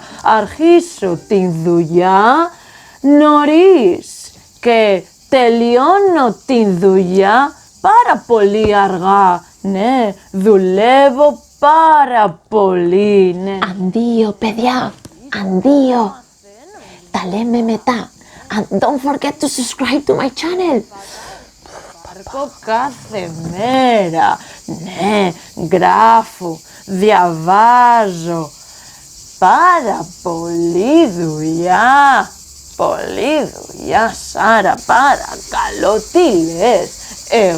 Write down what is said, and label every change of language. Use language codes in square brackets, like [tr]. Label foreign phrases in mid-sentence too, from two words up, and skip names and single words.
[el] Αρχίσω την δουλειά νωρίς και τελειώνω την δουλειά πάρα πολύ αργά. Ναι, δουλεύω πάρα πολύ, ναι. Αντίο, παιδιά, αντίο. Τα λέμε μετά. [en] And don't forget to subscribe to my channel. [el] Παρκώ κάθε μέρα. Ναι, γράφω, διαβάζω. Πάρα πολύ δουλειά. Πολύ δουλειά, Σάρα, παρακαλώ, τι λες?